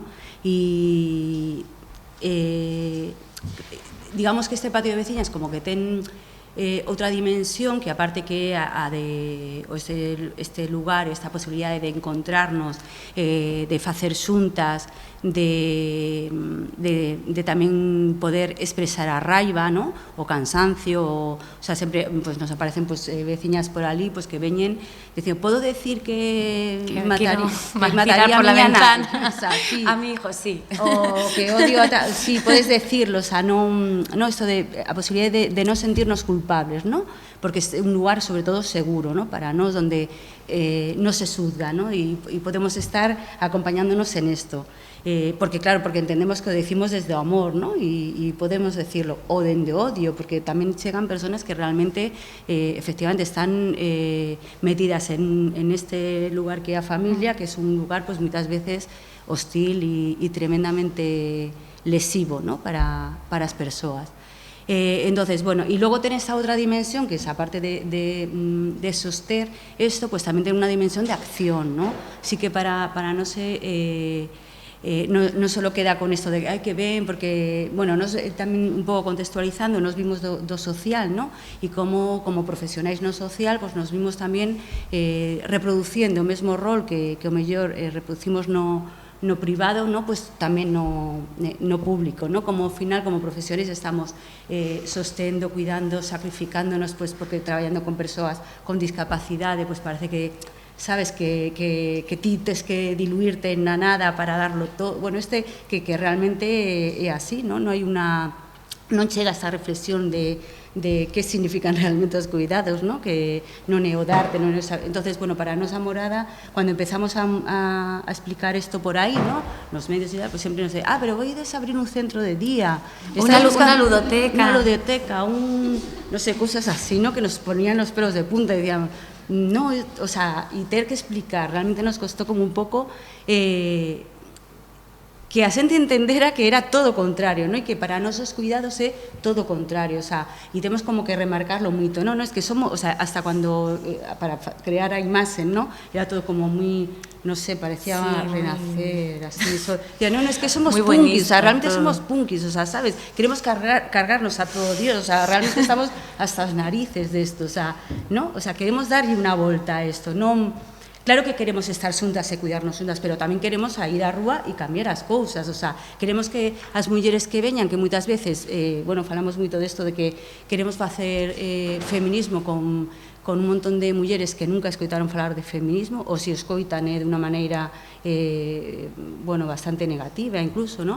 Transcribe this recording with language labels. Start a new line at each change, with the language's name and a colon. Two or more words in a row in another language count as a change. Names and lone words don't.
Galician: E digamos que este patio de veciñas como que ten outra dimensión que aparte que a de este lugar, esta posibilidade de encontrarnos, de facer xuntas, de tamén poder expresar a raiva, ¿no? O cansancio, o sea, sempre pues, nos aparecen pues, veciñas por ali pues, que veñen, dicen,
Spanish: ¿puedo decir que mataría por la ventana o sea, sí. a mi hijo, sí. O que odio a sí, puedes decirlo, o sea, no esto de a posibilidad de no sentirnos culpables, ¿no? Porque es un lugar sobre todo seguro, ¿no? Para nos donde no se juzga, ¿no? Y podemos estar acompañándonos en esto. Porque claro, porque entendemos que lo decimos desde o amor, ¿no? Y podemos decirlo,
Galician: o dende odio, porque tamén chegan personas que realmente efectivamente están metidas en este lugar que é a familia,
Spanish: que es un lugar pues muchas veces hostil y tremendamente lesivo,
Galician: ¿no? para as persoas.
Spanish: Entonces, bueno, y luego ten esa otra dimensión, que es aparte de soster esto, pues también tiene una dimensión de acción, ¿no? Sí que para no sé... no solo queda con esto de ay,
Galician: que ven, porque, bueno, tamén un pouco contextualizando, nos vimos do social, ¿no? E como profesionais no social, pues nos vimos tamén reproduciendo o mesmo rol que o mellor reproducimos no privado, ¿no? Pues tamén no público, ¿no? Como ao final, como profesores, estamos sostendo, cuidando, sacrificándonos, pues porque traballando con persoas con discapacidade, pues parece que sabes que ti tes que diluirte na nada para darlo todo. Bueno, que realmente é así, ¿no? Non chega esta reflexión de que significan realmente os cuidados, ¿no? Que non é o darte, non é o saber. Entonces, bueno, para a nosa morada,
Spanish: cuando empezamos a explicar esto por aí, ¿no? Nos medios y tal, pues siempre nos dice, pero voy a abrir un centro de día. Una ludoteca. Una ludoteca, no sé, cosas así, ¿no? Que nos ponían los pelos de punta y decían, no, o sea, y tener que explicar, realmente nos costó como
Galician: un pouco que a xente entendera
Spanish: que era todo contrario, ¿no?
Galician: E que para nosos cuidados é todo contrario, o sea, e temos como que remarcarlo moito, ¿no?
Spanish: Es que somos, o sea, hasta cuando, para crear
Galician: a imaxe,
Spanish: ¿no? Era todo como muy, no sé, parecía renacer, así, no, es que somos punkis, o sea, realmente somos punkis, o sea, ¿sabes? Queremos cargarnos a todo Dios, o sea, realmente estamos hasta as narices de esto, o sea, ¿no?
Galician: O sea, queremos darlle unha volta a esto, non... Claro que queremos estar xuntas e cuidarnos xuntas, pero tamén queremos ir á rúa e cambiar as cousas, o sea, queremos que as mulleres que veñan, que moitas veces, bueno, falamos moito desto de que queremos facer feminismo con un montón de mulleres que nunca escoitaron falar de feminismo, ou se escoitan de unha maneira, bueno, bastante negativa incluso, ¿no?